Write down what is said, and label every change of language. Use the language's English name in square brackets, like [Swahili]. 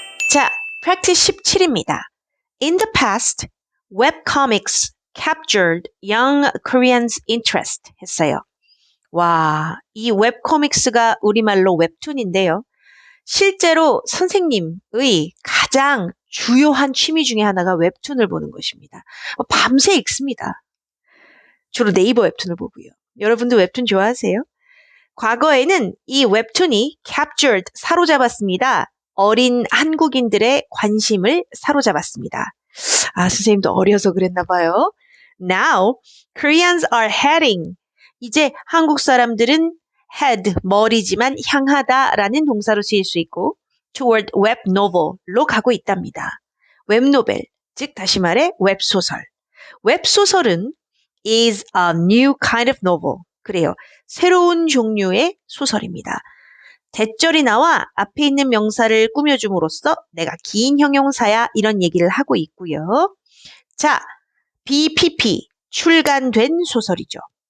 [Korean] 자, practice 17입니다. [English] In the past, webcomics captured young Koreans' interest [Korean] 했어요. 와, 이 웹코믹스가 우리말로 웹툰인데요. 실제로 선생님의 가장 주요한 취미 중에 하나가 웹툰을 보는 것입니다. 밤새 읽습니다. 주로 네이버 웹툰을 보고요. 여러분도 웹툰 좋아하세요? 과거에는 이 웹툰이 [English] captured, [Korean] 사로잡았습니다. 어린 한국인들의 관심을 사로잡았습니다. 아, 선생님도 어려서 그랬나 봐요. [English] Now, Koreans are heading. [Korean] 이제 한국 사람들은 head, 머리지만 향하다라는 동사로 쓰일 수 있고 [English] toward web novel [Korean] 로 가고 있답니다. 웹노벨, 즉 다시 말해 웹소설. 웹소설은 [English] is a new kind of novel. [Korean] 그래요. 새로운 종류의 소설입니다. 대절이 나와 앞에 있는 명사를 꾸며줌으로써 내가 긴 형용사야 이런 얘기를 하고 있고요. 자, BPP, 출간된 소설이죠.